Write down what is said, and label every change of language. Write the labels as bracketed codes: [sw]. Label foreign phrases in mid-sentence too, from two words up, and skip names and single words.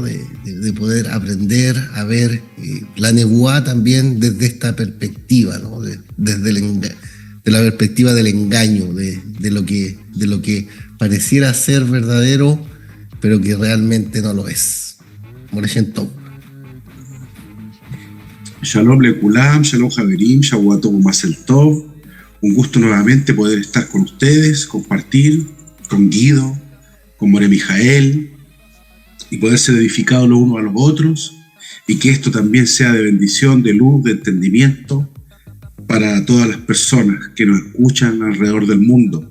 [es] De poder aprender a ver la Nebuá también desde esta perspectiva, ¿no? Desde de la perspectiva del engaño, de lo que pareciera ser verdadero, pero que realmente no lo es. [he] בוקר טוב. שלום לכולם, שלום חברים, שבועות מזל טוב. [es] Un gusto nuevamente poder estar con ustedes, compartir con Guido, con More Mijael, y poder ser edificados los unos a los otros, y que esto también sea de bendición, de luz, de entendimiento para todas las personas que nos escuchan alrededor del mundo.